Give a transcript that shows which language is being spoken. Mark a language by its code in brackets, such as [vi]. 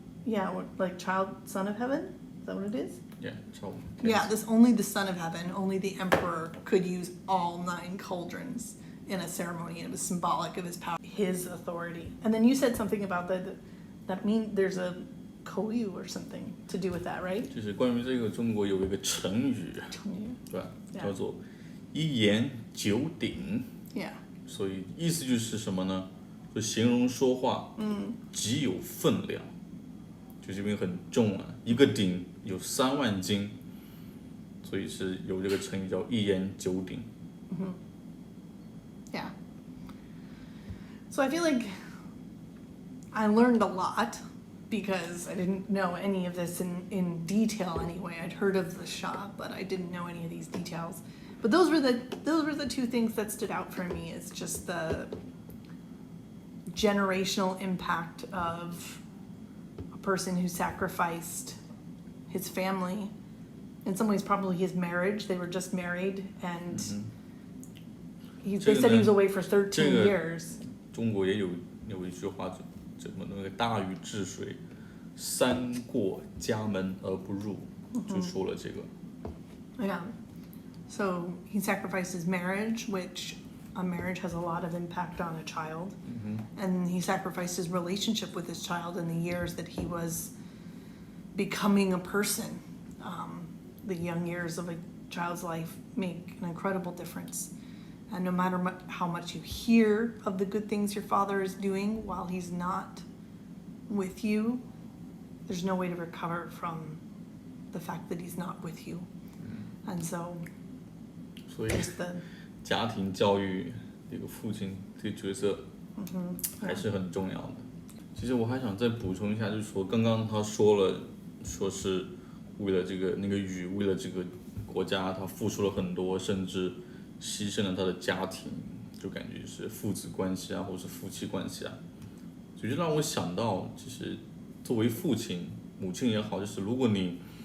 [en] yeah, like son of heaven. Is that what it is? [zh] Yeah, 差不多。 [en] Yeah, only the son of heaven, only the emperor could use all 9 cauldrons in a ceremony, and it was symbolic of his power, his authority. And then you said something about that means there's a koyu or something to do with that, right? [zh] 就是关于这个，中国有一个成语，对吧？叫做一言九鼎。 [en] Yeah. [zh] 所以意思就是什么呢？就形容说话，极有分量，就这边很重啊，一个鼎有3万斤，所以是有这个成语叫一言九鼎。 [en] Yeah. So I feel like I learned a lot because I didn't know any of this in detail anyway. I'd heard of the Shah, but I didn't know any of these details. But those were the 2 things that stood out for me. It's just the generational impact of a person who sacrificed his family. In some ways, probably his marriage. They were just married, and they said he was away for 13 years. [zh] 中国也有一句话，怎么那个大禹治水，3过家门而不入，就说了这个。 [en] Yeah. So he sacrificed his marriage, which a marriage has a lot of impact on a child. And he sacrificed his relationship with his child in the years that he was becoming a person. The young years of a child's life make an incredible difference. And no matter how much you hear of the good things your father is doing while he's not with you, there's no way to recover from the fact that he's not with you. And so, [zh] 所以家庭教育这个父亲这个角色还是很重要的。其实我还想再补充一下，就是说刚刚他说了，说是为了这个那个禹，为了这个国家，他付出了很多，甚至牺牲了他的家庭，就感觉是父子关系啊，或是夫妻关系啊，所以就让我想到，其实作为父亲、母亲也好，就是如果你